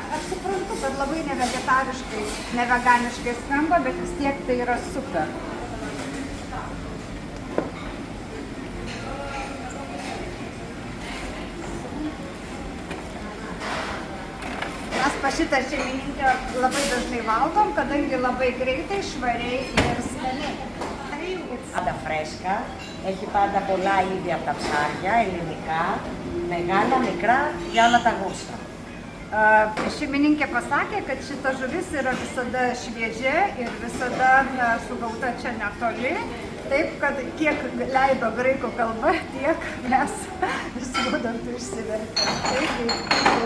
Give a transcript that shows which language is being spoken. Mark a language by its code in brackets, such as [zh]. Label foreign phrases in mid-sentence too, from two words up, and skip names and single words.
[lt] Aš suprantu, kad labai nevegetariškai, neveganiškai skamba, bet vis tiek tai yra super. Mes pas šitą šeimininkę labai dažnai valgom, kadangi labai greitai, švariai ir skaniai. [el] Πάντα φρέσκα, έχει πάντα πολλά είδη από τα ψάρια, ελληνικά, μεγάλα, μικρά, για όλα τα γούστα. [lt] Šeimininkė pasakė, kad šita žuvis yra visada šviežia ir visada sugauta čia netoli. Taip, kad kiek leido graikų kalba, tiek mes skudant išsivertėm.